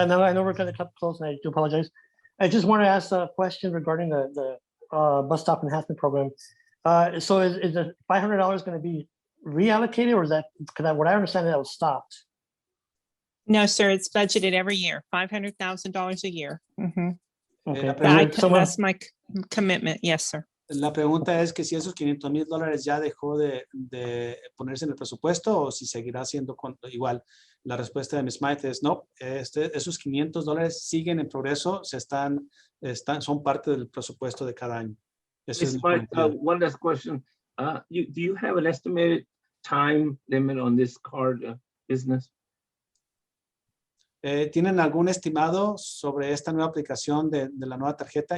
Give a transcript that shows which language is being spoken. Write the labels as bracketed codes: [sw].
[en] and I know we're going to cut close, and I do apologize. I just want to ask a question regarding the bus stop enhancement program. So is the $500 going to be reallocated, or is that, because what I understand that was stopped? No, sir, it's budgeted every year, $500,000 a year. Mhm. Okay. That's my commitment. Yes, sir. [es] La pregunta es que si esos $500,000 ya dejó de ponerse en el presupuesto o si seguirá siendo igual. La respuesta de Ms. Maite es no, esos $500 siguen en progreso, son parte del presupuesto de cada año. [en] Ms. Maite, one last question. Do you have an estimated time limit on this card business? [es] ¿Tienen algún estimado sobre esta nueva aplicación de la nueva tarjeta?